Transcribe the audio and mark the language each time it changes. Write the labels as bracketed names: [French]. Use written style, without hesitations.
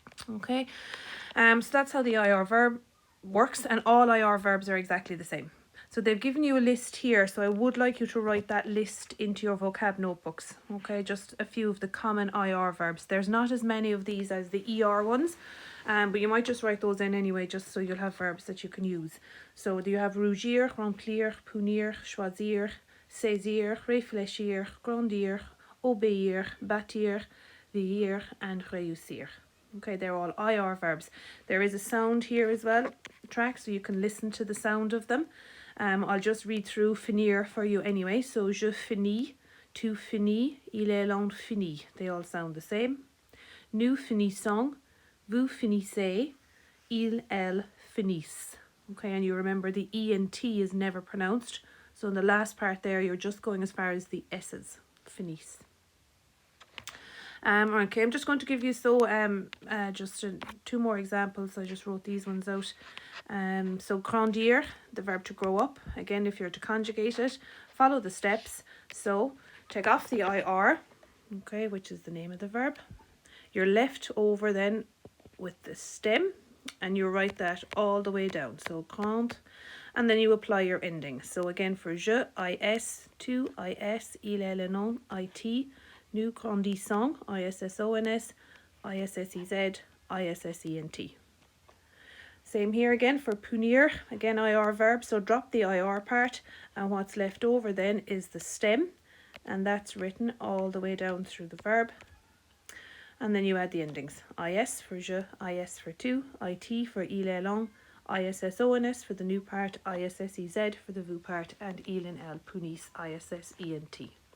[English] Okay, so that's how the IR verb works, and all IR verbs are exactly the same. So they've given you a list here, so I would like you to write that list into your vocab notebooks. Okay, just a few of the common IR verbs. There's not as many of these as the ER ones, but you might just write those in anyway, just so you'll have verbs that you can use. So do you have [French] rougir, remplir, punir, choisir, saisir, réfléchir, grandir, obéir, bâtir, vieillir, and réussir. [English] Okay, they're all IR verbs. There is a sound here as well, track, so you can listen to the sound of them. I'll just read through finir for you anyway. [French] So je finis, tu finis, il, elle, on finit. [English] They all sound the same. [French] Nous finissons, vous finissez, il, elle finissent. [English] Okay, and you remember the E and T is never pronounced. So in the last part there, you're just going as far as the S's. Finissent. Okay, I'm just going to give you two more examples. I just wrote these ones out. So grandir, the verb to grow up. Again, if you're to conjugate it, follow the steps. So take off the IR, okay, which is the name of the verb. You're left over then with the stem, and you write that all the way down. So grand, and then you apply your ending. So again, for je, is, tu, is, il, elle, on, it. [French] Nous grandissons, issons, issez, issent. [English] Same here again for punir, again IR verb, so drop the IR part, and what's left over then is the stem, and that's written all the way down through the verb. And then you add the endings. Is for je, is for tu, it for il, elle, on, issons for the new part, issez for the vous part, and il and elle punissent, issent.